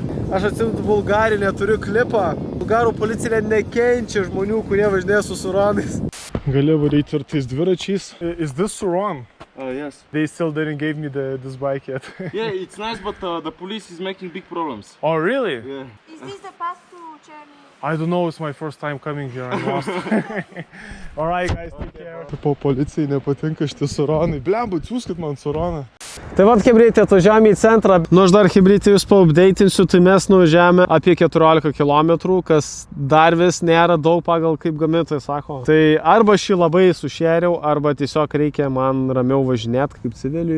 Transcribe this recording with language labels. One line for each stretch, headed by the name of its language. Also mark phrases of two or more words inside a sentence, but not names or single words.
Lithuanian: Aš atsimenu Bulgarinę, turiu klipą. Bulgarų policija nekenčia žmonių, kurie važinėja su Suronais. Gali varyti ir tais dviračiais.
English: Is this Suron? Yes. They still didn't give me this bike yet. Yeah, it's nice, but the police is making big problems. Oh, really? Yeah. Is this the path to Cherny? I don't know, it's my first time coming here, I'm lost. Alright guys, take care.
Lithuanian: Po policijai nepatinka šitie Suronai. Blemba, atsiųskit man Suroną. Tai vat Chebrytė, atvažiavome į centrą. Nu aš dar Chebrytė jūs paupdeitinsiu, tai mes nuvažiavome apie 14 km, kas dar vis nėra daug pagal kaip gamintojai sako. Tai arba šį labai sušėriau, arba tiesiog reikia man ramiau važinėti kaip civiliui.